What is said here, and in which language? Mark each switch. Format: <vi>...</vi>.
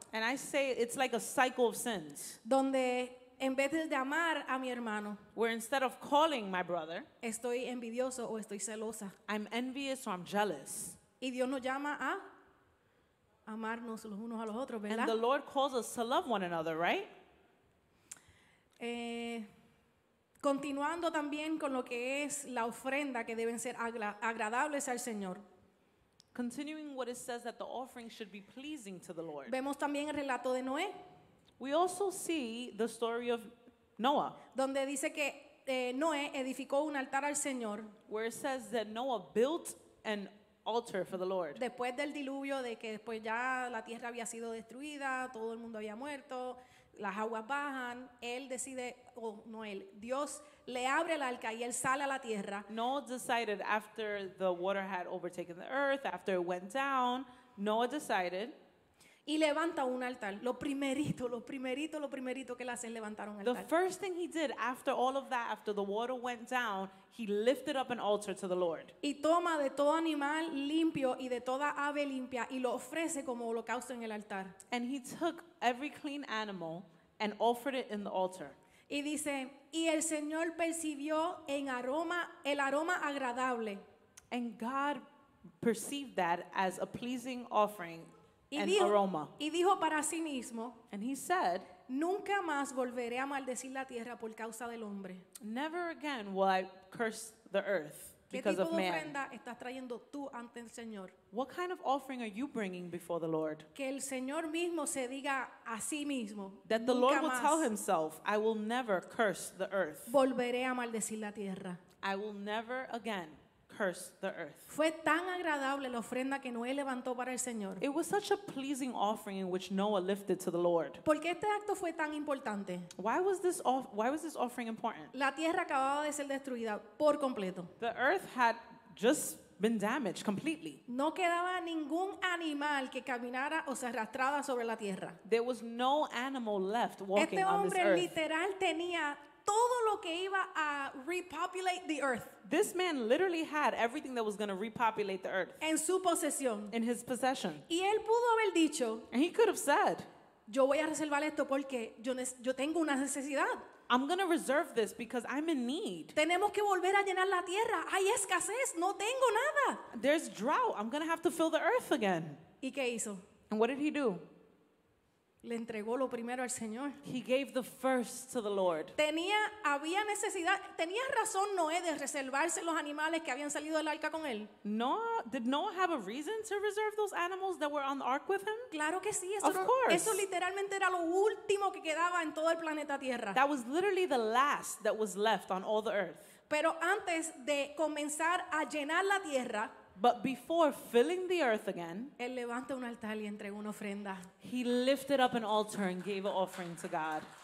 <en>And I say it's like a cycle of sins,</en> <es>donde en vez de amar a mi hermano,</es> <en>where instead of calling my brother,</en> <es>estoy envidioso o estoy celosa.</es> <en>I'm envious or I'm jealous.</en> <es>Y Dios nos llama a amarnos los unos a los otros,</es> <en>And</en> <es>¿verdad?</es> <en>the Lord calls us to love one another, right?</en> <es>Continuando también con lo que es la ofrenda que deben ser agradables al Señor.</es> <en>Continuing what it says that the offering should be pleasing to the Lord.</en> <es>Vemos también el relato de Noé,</es> <en>We also see the story of Noah,</en> <es>donde dice que Noé edificó un altar al Señor</es> <en>where it says that Noah built an altar for the Lord.</en> <es>después del diluvio, de que después ya la tierra había sido destruida, todo el mundo había muerto, las aguas bajan, él decide, Dios le abre el arca y él sale a la tierra.</es> <en>Noah decided after the water had overtaken the earth, after it went down, Noah decided</en> <es>Y levanta un altar. Lo primerito que él hace es levantar un</es> <en>the</en> <es>altar.</es> <en>first thing he did after all of that, after the water went down, he lifted up an altar to the Lord.</en> <es>Y toma de todo animal limpio y de toda ave limpia y lo ofrece como holocausto en el altar.</es> <en>And he took every clean animal and offered it in the altar.</en> <es>Y dice, y el Señor percibió el aroma agradable.</es> <en>And God perceived that as a pleasing offering</en> <es>Y</es> <en>and</en> <es>dijo,</es> <en>aroma.</en> <es>y dijo para sí mismo,</es> <en>And he said,</en> <es>nunca más volveré a maldecir la tierra por causa del hombre.</es> <en>never again will I curse the earth</en> <es>¿Qué</es> <en>because</en> <es>tipo</es> <en>of</en> <es>de</es> <en>man.</en> <es>ofrenda estás trayendo tú ante el Señor?</es> <en>What kind of offering are you bringing before the Lord?</en> <es>Que el Señor mismo se diga a sí mismo,</es> <en>That the</en> <es>nunca</es> <en>Lord will</en> <es>más</es> <en>tell himself, I will never curse the earth.</en> <es>volveré a maldecir la tierra.</es> <en>I will never again curse the earth.</en> <es>Fue tan agradable la ofrenda que Noé levantó para el Señor.</es> <en>It was such a pleasing offering in which Noah lifted to the Lord.</en> <es>¿Por qué este acto fue tan importante?</es> <en>Why was this offering important?</en> <es>La tierra acababa de ser destruida por completo.</es> <en>The earth had just been damaged completely.</en> <es>No quedaba ningún animal que caminara o se arrastrara sobre la tierra.</es> <en>There was no animal left walking</en> <es>Este</es> <en>on this</en> <es>hombre</es> <en>earth.</en> <es>literal tenía todo lo que iba a</es> <en>repopulate the earth This man literally had everything that was going to repopulate the earth</en> <es>en su posesión.</es> <en>in his possession.</en> <es>Y él pudo haber dicho,</es> <en>And he could have said,</en> <es>yo voy a reservar esto porque yo tengo una necesidad.</es> <en>I'm going to reserve this because I'm in need.</en> <es>Tenemos que volver a llenar la tierra. Hay escasez, no tengo nada.</es> <en>There's drought. I'm going to have to fill the earth again.</en> <es>¿Y qué hizo?</es> <en>And what did he do?</en> <es>Le entregó lo primero al Señor.</es> <en>He gave the first to the Lord.</en> <es>Había necesidad, tenía razón Noé de reservarse los animales que habían salido del arca con él.</es> <en>Did Noah have a reason to reserve those animals that were on the ark with him?</en> <es>Claro que sí,</es> <en>Of course.</en> <es>eso literalmente era lo último que quedaba en todo el planeta Tierra.</es> <en>That was literally the last that was left on all the earth.</en> <es>Pero antes de comenzar a llenar la tierra,</es> <en>But before filling the earth again,</en> <es>él levanta un altar y entrega una ofrenda.</es> <en>he lifted up an altar and gave an offering to God.</en>